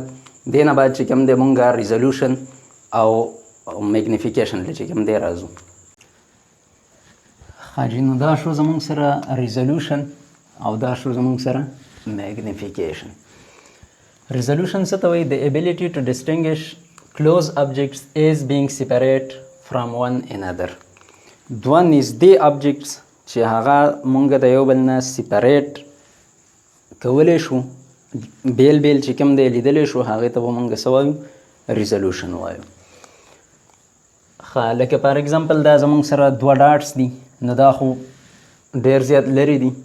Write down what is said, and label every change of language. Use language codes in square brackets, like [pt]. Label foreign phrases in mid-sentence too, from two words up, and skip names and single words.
[ps] دې نه بعد چې کوم دی مونږ ریزولوشن او میګنیفیکیشن له چې کوم دی راځو. حاجي نو دا شو زمونږ سره ریزولوشن او دا شو زمونږ سره میګنیفیکیشن. ریزولوشن څه ته وایي؟ [en] د ability to distinguish close objects as being separate from one another. [ps] دوه نږدې objects چې هغه مونږ د یو بل نه سیپریټ کولی شو بیل بیل چې کوم دی لیدلی شو هغې ته به مونږ څه وایو ریزولوشن وایو. ښه لکه [en] for example [ps] دا زمونږ سره 2 ډاټس دي نو دا خو ډېر زیات لرې دي.